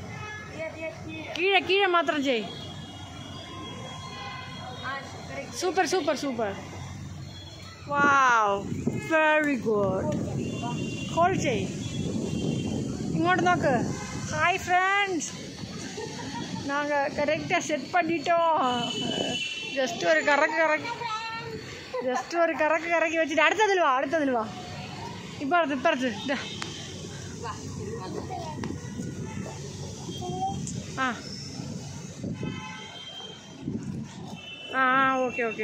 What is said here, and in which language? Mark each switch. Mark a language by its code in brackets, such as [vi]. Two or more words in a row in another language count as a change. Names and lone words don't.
[ml] കീഴെ മാത്രം ചെയ്. [en] super super super. wow, very good. [ml] കോൾ ചെയ്. ഇങ്ങോട്ട് നോക്ക്. [en] hi friends, [ta] நாங்கள் கரெக்டாக செட் பண்ணிட்டோம். ஜஸ்ட் ஒரு கறக்கு வச்சுட்டு அடுத்ததில் வா. இப்போ அடுத்து [en] okay okay.